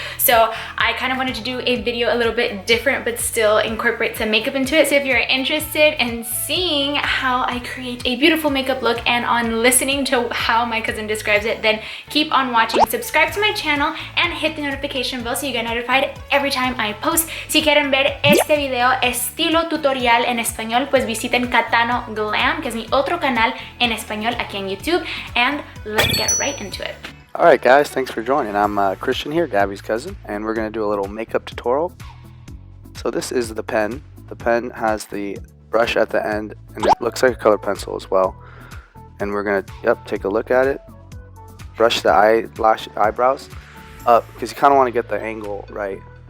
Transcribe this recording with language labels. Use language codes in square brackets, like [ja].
[en] So I kind of wanted to do a video a little bit different, but still incorporate some makeup into it. So if you're interested in seeing how I create a beautiful makeup look and on listening to how my cousin describes it, then keep on watching, subscribe to my channel, and hit the notification bell so you get notified every time I post. [es] Si quieren ver este video estilo tutorial en español, pues visiten CATANO GLAM, que es mi otro canal en español aquí en YouTube, [en] and let's get right into it. Alright guys, thanks for joining. I'm Christian here, Gabby's cousin, and we're going to do a little makeup tutorial. So this is the pen. The pen has the brush at the end, and it looks like a color pencil as well. And we're going to, take a look at it. Brush the eyebrows up because you kind of want to get the angle right.